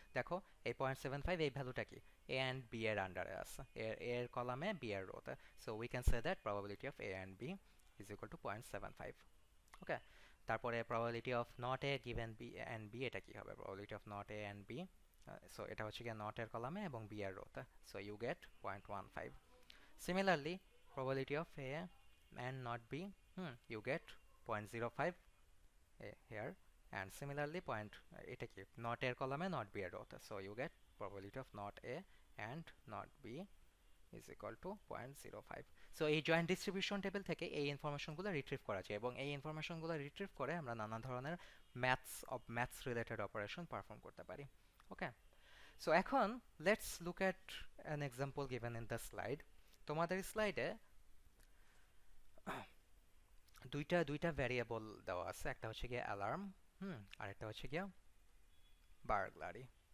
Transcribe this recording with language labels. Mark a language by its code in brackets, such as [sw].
[bn] দেখো এই 0.75 এই ভ্যালুটা কি এ অ্যান্ড বি এর আন্ডারে আছে, এর কলামে বি এর রোতে। [en] So we can say that probability of A and B is equal to 0.75। Okay, তারপরে probability of not A given B and B, এটা কি হবে? [bn] Probability of not a and B, so এটা হচ্ছে গিয়ে নট এর কলামে এবং বি এর রোতে। [en] So you get 0.15। Similarly, probability of A and not B, you get 0.05 here, and similarly [bn] এটা কি not এর কলামে not B এর রোতে, [en] so you get probability of not A and not B is equal to 0.05. [bn] So এই joint distribution table থেকে এই ইনফরমেশনগুলো retrieve করা যায়, এবং এই ইনফরমেশনগুলো রিট্রিভ করে আমরা নানা ধরনের ম্যাথস রিলেটেড অপারেশন পারফর্ম করতে পারি। [en] Okay, so এখন let's look at an example given in the slide. [bn] তোমাদের স্লাইডে দুইটা ভ্যারিয়েবল দেওয়া আছে, একটা হচ্ছে গিয়ে অ্যালার্ম, আর একটা হচ্ছে গিয়ে বার্গলারি।